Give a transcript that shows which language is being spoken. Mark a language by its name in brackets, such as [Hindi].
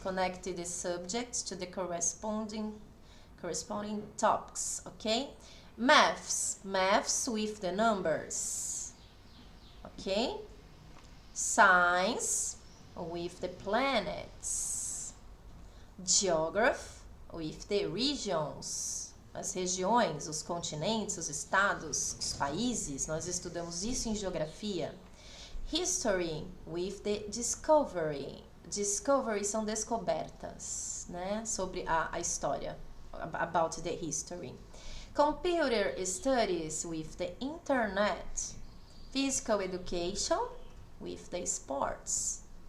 [English] Connect the subjects to the corresponding topics, ok? Maths with the numbers, ok? Science with the planets. Geography with the regions. [Portuguese] As regiões, os continentes, os estados, os países, nós estudamos isso em geografia. [English] History with the discovery. [Portuguese] Discovery são descobertas, né? Sobre a história. [English] About the history. Computer studies with the internet. Physical education with the sports.